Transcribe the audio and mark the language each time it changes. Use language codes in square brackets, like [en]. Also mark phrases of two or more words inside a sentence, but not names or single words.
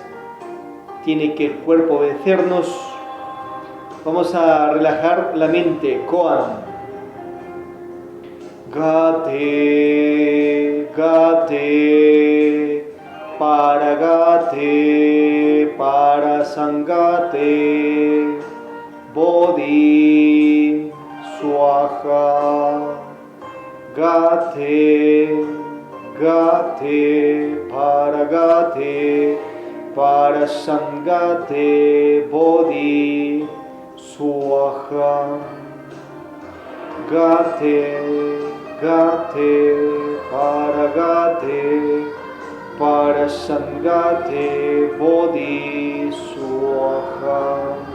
[es] Tiene que el cuerpo obedecernos. Vamos a relajar la mente. Koan. [sa] गते, गते, पारगते, पारसंगते, बोधि, स्वाहा, गते, गते, पारगते, पारसंगते, बोधि, स्वाहा, गते, गते, पारगते, पारसंगते, बोधि, स्वाहा.